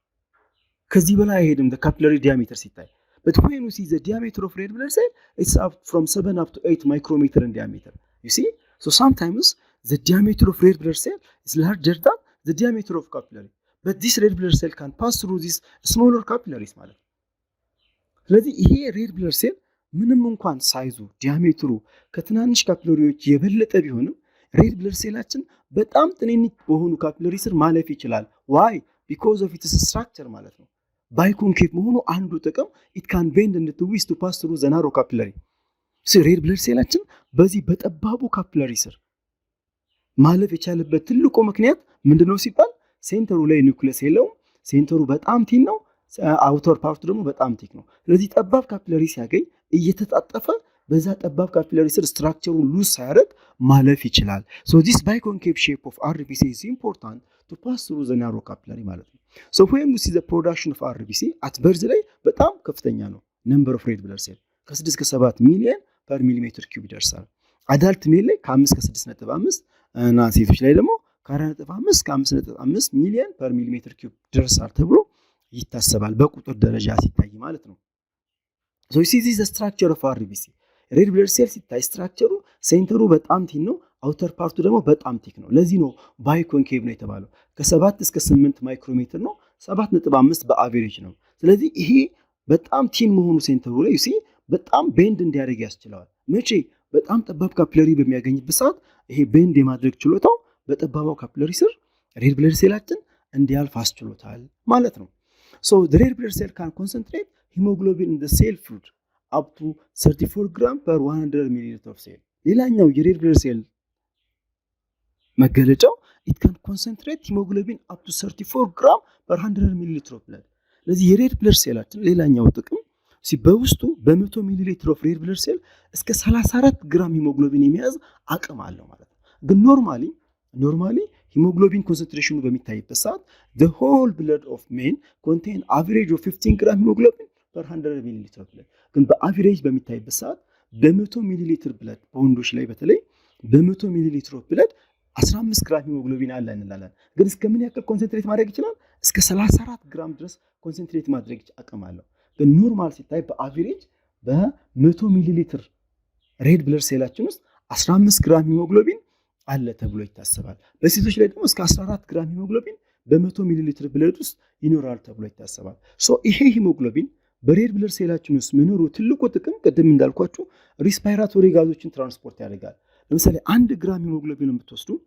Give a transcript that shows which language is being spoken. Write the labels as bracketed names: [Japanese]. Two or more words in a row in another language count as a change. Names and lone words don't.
[Amharic] ከዚህ በላይ አይሄድም [English] the capillary diameter ሲታይ። but when you see the diameter of red blood cell it's up from 7 up to 8 micrometer in diameter. You see, so sometimes the diameter of red blood cell is larger than the diameter of capillary, but this red blood cell can pass through these smaller capillaries [Amharic] ማለት ነው። ስለዚህ ይሄ ሬድ ብለድ ሴል ምንም እንኳን ሳይዙ ዲያሜትሩ ከትናንሽ ካፒላሪዎች የበለጠ ቢሆንም ሬድ ብለድ ሴላችን በጣም ትንንሽ በሆኑ ካፒላሪ ስር ማለፍ ይችላል። [English] why? because of its structure [Amharic] ማለት ነው። ባይኮንኬቭ መሆኑ አንዱ ጥቅም [English] it can bend and twist to pass through the narrow capillary. red blood [Amharic] ሴላችን በዚህ በጠባቡ ካፒላሪ ስር ማለፍ የቻለበት ትልቁ ምክንያት ምንድነው ሲባል ሴንተሩ ላይ ኒውክሊየስ የለውም። ሴንተሩ በጣም ቲን ነው፣ [English] outer part [Amharic] ደግሞ በጣም ቲክ ነው። ስለዚህ ጠባብ ካፒላሪ ሲያገኝ እየተጣጠፈ በዛ ጠባብ ካፒላሪ ስር ስትራክቸሩን ሉዝ ሳያደርግ ማለፍ ይችላል። [English] so this biconcave shape of RBC is important to pass through the narrow capillary [Amharic] ማለት ነው። [English] so when we see the production of RBC at birth [Amharic] ላይ በጣም ከፍተኛ ነው [English] number of red blood cell [Amharic] ከ6 እስከ 7 ሚሊዮን [English] per millimeter cube [Amharic] ይደርሳል። [English] adult male [Amharic] ላይ ከ5 እስከ 6.5 እና ሴቶች ላይ ደግሞ ከ4.5 እስከ 5.5 ሚሊዮን [English] per millimeter cube [Amharic] ይደርሳል ተብሎ ይታሰባል በቁጥር ደረጃ ሲታይ ማለት ነው። [English] so you see this is the structure of RBC red blood cell [Amharic] ሲታይ ስትራክቸሩ ሴንተሩ በጣም ቲን ነው፣ [English] outer part [Amharic] ደግሞ በጣም ቲክ ነው። ለዚህ ነው ባይኮንኬቭ ነው የተባለው። ከ7 እስከ 8 ማይክሮሜትር ነው፣ 7.5 በአቨሬጅ ነው። ስለዚህ ይሄ በጣም ቲን መሆኑ ሴንተሩ ላይ ዩሲ በጣም ቤንድ እንዲያደርግ ያስችለዋል። መቼ? በጣም ጠባብ ካፒላሪ በሚያገኝበት ሰዓት ይሄ ቤንድ የማድረግ ችሎታው በጠባባው ካፒላሪ ስር ሬድ ብለድ ሴላችን እንዲያልፍ አስችሎታል ማለት ነው። [English] so the red blood cell can concentrate hemoglobin in the cell fluid up to 34 gram per 100 milliliter of cell. [Amharic] ሌላኛው የሬድ ብለድ ሴል መገለጫው [English] it can concentrate hemoglobin up to 34 gram per 100 milliliter of blood. [Amharic] ለዚህ የሬድ ብለድ ሴላችን ሌላኛው ጥቅም በውስጡ በ100 [English] milliliter of red blood cell [Amharic] እስከ 34 ግራም ሂሞግሎቢን የሚያዝ አቅም አለው ማለት ነው። ግን ኖርማሊ ሂሞግሎቢን ኮንሰንትሬሽኑ በሚታይበት ሰዓት [English] the whole blood of men contain average of 15 gram hemoglobin per 100 [Amharic] ሚሊሊትር [English] of blood. [Amharic] ግን በአቨሬጅ በሚታይበት ሰዓት በ100 ሚሊሊትር ብለድ በወንዶች ላይ በተለይ በ100 [English] milliliter of blood [Amharic] 15 ግራም ሂሞግሎቢን አለ እንላለን። ግን እስከ ምን ያክል ኮንሰንትሬት ማድረግ ይችላል? እስከ 34 ግራም ድረስ ኮንሰንትሬት ማድረግ አቅም አለው። ግን ኖርማል ሲታይ በአቨሬጅ በ100 ሚሊሊትር [English] red blood [Amharic] ሴላችን ውስጥ 15 ግራም ሂሞግሎቢን አለ ተብሎ ይታሰባል። በሴቶች ላይ ደግሞ እስከ 14 ግራም ሂሞግሎቢን በ100 ሚሊሊትር ብለድ ውስጥ ይኖራል ተብሎ ይታሰባል። ሶ ይሄ ሂሞግሎቢን በሬድ ብለድ ሴላችን ውስጥ መኖሩ ትልቁ ጥቅም ቅድም እንዳልኳችሁ ሪስፓይራቶሪ ጋዞችን ትራንስፖርት ያደርጋል። ለምሳሌ 1 ግራም ሂሞግሎቢን የምትወስዱ